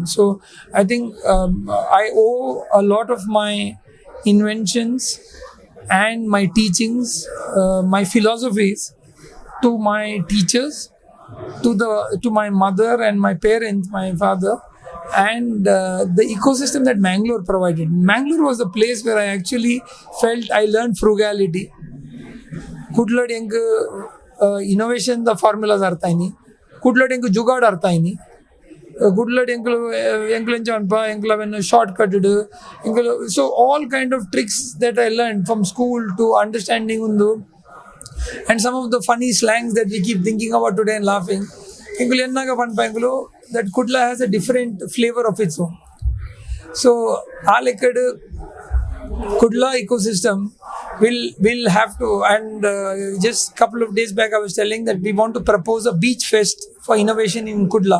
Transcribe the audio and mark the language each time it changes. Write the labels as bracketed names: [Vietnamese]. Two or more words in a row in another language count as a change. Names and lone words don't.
[English] So I think I owe a lot of my inventions and my teachings, my philosophies, to my teachers, to my mother and my parents, my father, and the ecosystem that Mangalore provided. Mangalore was the place where I actually felt I learned frugality. [Tulu] ಕುಡ್ಲಡ್ ಹೆಂಗ್ ಇನೋವೇಷನ್ ದ ಫಾರ್ಮುಲಾಸ್ ಅರ್ಥ ಆಯ್ನಿ, ಕುಡ್ಲಡ್ ಹೆಂಗ್ ಜುಗಾಡ್ ಅರ್ಥ ಆಯ್ನಿ, ಕುಡ್ಲಡ್ ಎಂಕ್ಲೆಂಚ ಅನ್ಪ ಎಂಕ್ಲವೆನ್ ಶಾರ್ಟ್ ಕಟ್ಟಡ್ ಎಂಕ್ಲ. [English] so all kind of tricks that I learn from school to understanding ಒಂದು, and some of the funny slangs that we keep thinking about today and laughing. [Tulu] Engulu ennaga panpa engulu [English] that Kudla has a different flavor of its own. So alekadu Kudla ecosystem will have to, and just couple of days back I was telling that we want to propose a beach fest for innovation in Kudla.